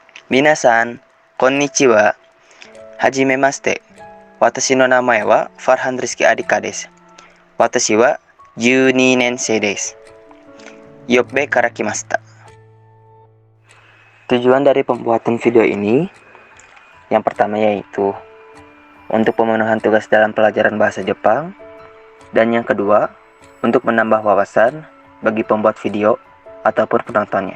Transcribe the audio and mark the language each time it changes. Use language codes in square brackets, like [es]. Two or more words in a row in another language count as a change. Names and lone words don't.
[ja] 皆さん、こんにちは。はじめまして. Watashi no namae wa Farhan Rizky Adhika desu. 私は12年生です. Yoppeから来ました. [id] Tujuan dari pembuatan video ini yang pertama yaitu untuk pemenuhan tugas dalam pelajaran bahasa Jepang, dan yang kedua untuk menambah wawasan bagi pembuat video ataupun penontonnya.